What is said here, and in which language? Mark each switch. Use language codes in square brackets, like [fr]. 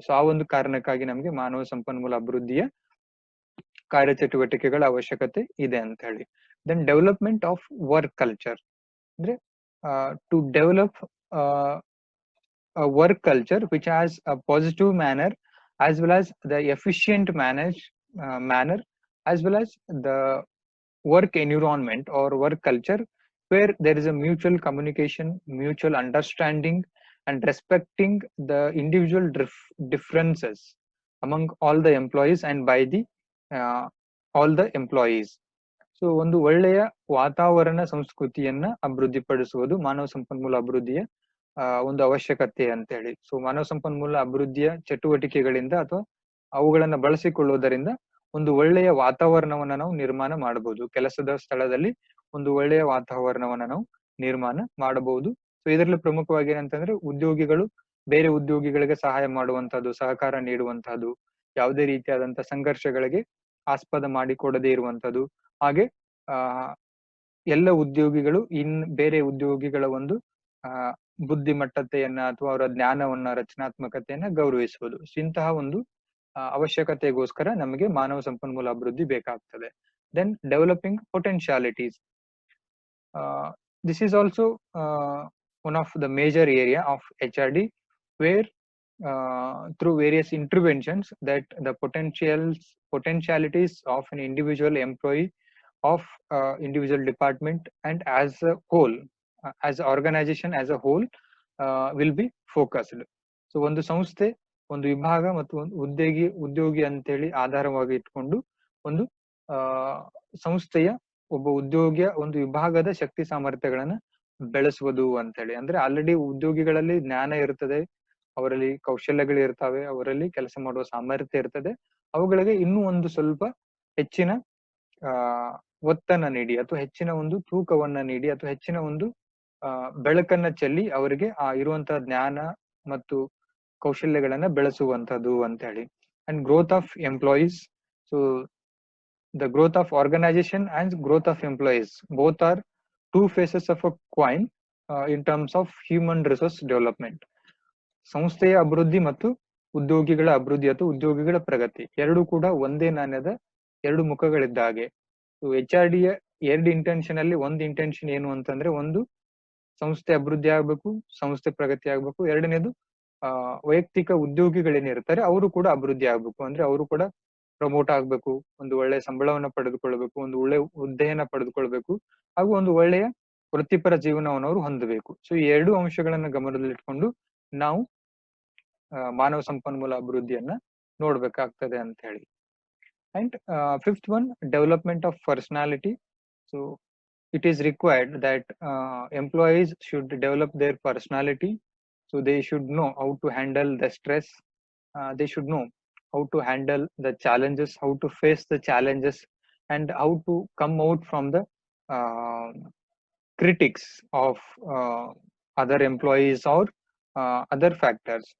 [kn] So ಆ ಒಂದು ಕಾರಣಕ್ಕಾಗಿ ನಮಗೆ ಮಾನವ ಸಂಪನ್ಮೂಲ ಅಭಿವೃದ್ಧಿಯ ಕಾರ್ಯಚಟುವಟಿಕೆಗಳ ಅವಶ್ಯಕತೆ ಇದೆ ಅಂತ ಹೇಳಿ. [en] Then development of work culture ಅಂದ್ರೆ to develop a work culture which has a positive manner as well as the efficient manner as well as the work environment or work culture where there is a mutual communication, mutual understanding and respecting the individual differences among all the employees and by the all the employees. [kn] So ಒಂದು ಒಳ್ಳೆಯ ವಾತಾವರಣ ಸಂಸ್ಕೃತಿಯನ್ನ ಅಭಿವೃದ್ಧಿಪಡಿಸುವುದು ಮಾನವ ಸಂಪನ್ಮೂಲ ಅಭಿವೃದ್ಧಿಯ ಒಂದು ಅವಶ್ಯಕತೆ ಅಂತ ಹೇಳಿ. ಸೊ ಮಾನವ ಸಂಪನ್ಮೂಲ ಅಭಿವೃದ್ಧಿಯ ಚಟುವಟಿಕೆಗಳಿಂದ ಅಥವಾ ಅವುಗಳನ್ನ ಬಳಸಿಕೊಳ್ಳುವುದರಿಂದ ಒಂದು ಒಳ್ಳೆಯ ವಾತಾವರಣವನ್ನ ನಾವು ನಿರ್ಮಾಣ ಮಾಡಬಹುದು. ಕೆಲಸದ ಸ್ಥಳದಲ್ಲಿ ಒಂದು ಒಳ್ಳೆಯ ವಾತಾವರಣವನ್ನ ನಾವು ನಿರ್ಮಾಣ ಮಾಡಬಹುದು. ಸೊ ಇದರಲ್ಲಿ ಪ್ರಮುಖವಾಗಿ ಏನಂತಂದ್ರೆ ಉದ್ಯೋಗಿಗಳು ಬೇರೆ ಉದ್ಯೋಗಿಗಳಿಗೆ ಸಹಾಯ ಮಾಡುವಂತಹದ್ದು, ಸಹಕಾರ ನೀಡುವಂತಹದ್ದು, ಯಾವುದೇ ರೀತಿಯಾದಂತಹ ಸಂಘರ್ಷಗಳಿಗೆ ಆಸ್ಪದ ಮಾಡಿಕೊಡದೇ ಇರುವಂತದ್ದು, ಹಾಗೆ ಆ ಎಲ್ಲ ಉದ್ಯೋಗಿಗಳು ಬೇರೆ ಉದ್ಯೋಗಿಗಳ ಒಂದು ಬುದ್ಧಿಮಟ್ಟತೆಯನ್ನ ಅಥವಾ ಅವರ ಜ್ಞಾನವನ್ನ, ರಚನಾತ್ಮಕತೆಯನ್ನ ಗೌರವಿಸುವುದು. ಇಂತಹ ಒಂದು ಅವಶ್ಯಕತೆಗೋಸ್ಕರ ನಮಗೆ ಮಾನವ ಸಂಪನ್ಮೂಲ ಅಭಿವೃದ್ಧಿ ಬೇಕಾಗ್ತದೆ. [en] Then developing potentialities. This is also one of the major area of HRD, where through various interventions that the potentialities of an individual employee, of individual department, and as a whole, as an organization as a whole, will be focused. [kn] So ಒಂದು ಸಂಸ್ಥೆ, ಒಂದು ವಿಭಾಗ ಮತ್ತು ಒಂದು ಉದ್ಯೋಗಿ ಅಂತೇಳಿ ಆಧಾರವಾಗಿ ಇಟ್ಕೊಂಡು ಒಂದು ಸಂಸ್ಥೆಯ ಒಬ್ಬ ಉದ್ಯೋಗಿಯ ಒಂದು ವಿಭಾಗದ ಶಕ್ತಿ ಸಾಮರ್ಥ್ಯಗಳನ್ನ ಬೆಳೆಸುವುದು ಅಂತೇಳಿ. ಅಂದ್ರೆ ಆಲ್ರೆಡಿ ಉದ್ಯೋಗಿಗಳಲ್ಲಿ ಜ್ಞಾನ ಇರ್ತದೆ, ಅವರಲ್ಲಿ ಕೌಶಲ್ಯಗಳು ಇರ್ತವೆ, ಅವರಲ್ಲಿ ಕೆಲಸ ಮಾಡುವ ಸಾಮರ್ಥ್ಯ ಇರ್ತದೆ. ಅವುಗಳಿಗೆ ಇನ್ನೂ ಒಂದು ಸ್ವಲ್ಪ ಹೆಚ್ಚಿನ ಒತ್ತನ್ನ ನೀಡಿ, ಅಥವಾ ಹೆಚ್ಚಿನ ಒಂದು ತೂಕವನ್ನ ನೀಡಿ, ಅಥವಾ ಹೆಚ್ಚಿನ ಒಂದು ಬೆಳಕನ್ನ ಚೆಲ್ಲಿ ಅವರಿಗೆ ಆ ಇರುವಂತಹ ಜ್ಞಾನ ಮತ್ತು ಕೌಶಲ್ಯಗಳನ್ನ ಬೆಳೆಸುವಂತದ್ದು ಅಂತ ಹೇಳಿ. [en] And growth of employees. So the growth of organization and growth of employees both are two faces of a coin in terms of human resource development. [kn] ಸಂಸ್ಥೆಯ ಅಭಿವೃದ್ಧಿ ಮತ್ತು ಉದ್ಯೋಗಿಗಳ ಅಭಿವೃದ್ಧಿ ಅಥವಾ ಉದ್ಯೋಗಿಗಳ ಪ್ರಗತಿ ಎರಡು ಕೂಡ ಒಂದೇ ನಾಣ್ಯದ ಎರಡು ಮುಖಗಳಿದ್ದ ಹಾಗೆ. HRD ಯ ಎರಡು ಇಂಟೆನ್ಷನ್ ಅಲ್ಲಿ ಒಂದು ಇಂಟೆನ್ಷನ್ ಏನು ಅಂತಂದ್ರೆ, ಒಂದು ಸಂಸ್ಥೆ ಅಭಿವೃದ್ಧಿ ಆಗ್ಬೇಕು, ಸಂಸ್ಥೆ ಪ್ರಗತಿ ಆಗ್ಬೇಕು. ಎರಡನೇದು ವೈಯಕ್ತಿಕ ಉದ್ಯೋಗಿಗಳೇನಿರ್ತಾರೆ ಅವರು ಕೂಡ ಅಭಿವೃದ್ಧಿ ಆಗ್ಬೇಕು, ಅಂದ್ರೆ ಅವರು ಕೂಡ ಪ್ರಮೋಟ್ ಆಗ್ಬೇಕು, ಒಂದು ಒಳ್ಳೆಯ ಸಂಬಳವನ್ನ ಪಡೆದುಕೊಳ್ಬೇಕು, ಒಂದು ಒಳ್ಳೆಯ ಹುದ್ದೆಯನ್ನ ಪಡೆದುಕೊಳ್ಬೇಕು, ಹಾಗೂ ಒಂದು ಒಳ್ಳೆಯ ವೃತ್ತಿಪರ ಜೀವನವನ್ನು ಅವರು ಹೊಂದಬೇಕು. ಸೊ ಈ ಎರಡು ಅಂಶಗಳನ್ನ ಗಮನದಲ್ಲಿಟ್ಕೊಂಡು ನಾವು ಮಾನವ ಸಂಪನ್ಮೂಲ ಅಭಿವೃದ್ಧಿಯನ್ನ ನೋಡ್ಬೇಕಾಗ್ತದೆ ಅಂತ ಹೇಳಿ. [en] And fifth one, development of personality. So it is required that employees should develop their personality. So they should know how to handle the stress, they should know how to handle the challenges, how to face the challenges, and how to come out from the critics of other employees or other factors.